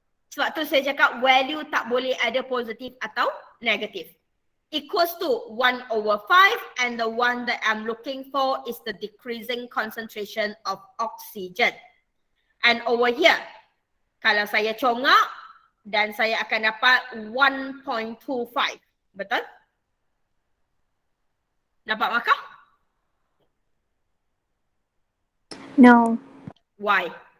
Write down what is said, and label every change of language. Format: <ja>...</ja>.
<ms>Sebab tu saya cakap value tak boleh ada positif atau negatif.</ms> <en>Equals to 1/5 and the one that I'm looking for is the decreasing concentration of oxygen. And over here,</en> <ms>kalau saya congak dan saya akan dapat 1.25. Betul? Dapat markah?</ms> <en>No. Why?</en>